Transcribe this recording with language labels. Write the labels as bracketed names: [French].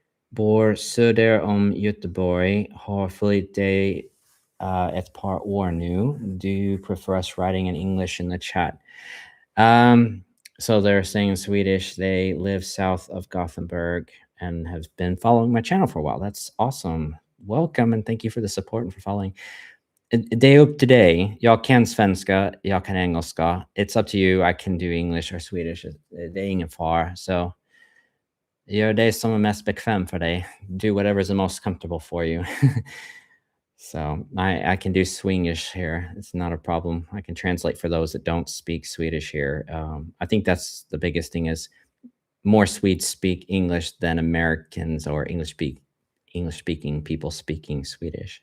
[Swedish] Bor söder om Göteborg, har följt dig ett par år nu. [English] Do you prefer us writing in English in the chat? So they're saying in Swedish, they live south of Gothenburg and have been following my channel for a while. That's awesome. Welcome and thank you for the support and for following. [Swedish] Det är upp till dig. Jag kan svenska, jag kan engelska. [English] It's up to you. I can do English or Swedish. [Swedish] Det är ingen fara. So gör det som är mest bekväm för dig. [English] Do whatever is the most comfortable for you. So I can do Swedish here. It's not a problem. I can translate for those that don't speak Swedish here. I think that's the biggest thing is more Swedes speak English than Americans or English speaking people speaking Swedish.